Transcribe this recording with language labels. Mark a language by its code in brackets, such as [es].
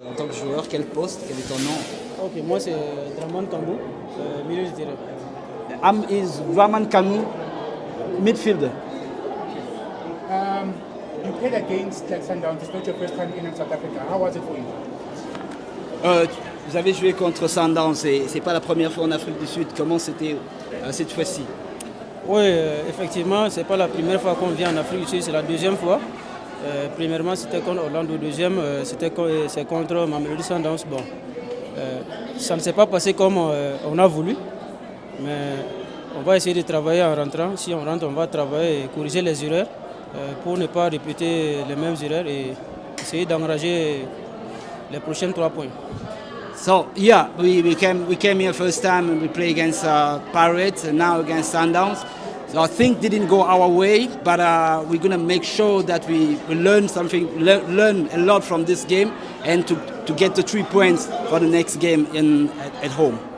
[fr] que joueur, quel poste, quel est ton nom? Ok, moi c'est Draman Kangou, milieu de terrain. [en] I'm is Draman Kanu, midfielder. You played against Sundowns. It's not your first time in South Africa. How was it for you? [fr] Vous avez joué contre Sundowns, c'est pas la première fois en Afrique du Sud. Comment c'était cette fois-ci? Oui, effectivement, c'est pas la première fois qu'on vient en Afrique du Sud, c'est la deuxième fois. Premièrement, c'était contre Orlando. Deuxième, c'est contre Mamelodi Sundowns. Bon, ça ne s'est pas passé comme on a voulu, mais on va essayer de travailler en rentrant. Si on rentre, on va travailler et corriger les erreurs pour ne pas répéter les mêmes erreurs et essayer d'enrager les prochains 3 points. [en] So yeah, we came here first time and we play against Pirates and now against Sundowns. So I think didn't go our way, but we're gonna make sure that we learn something, learn a lot from this game, and to get the 3 points for the next game at home.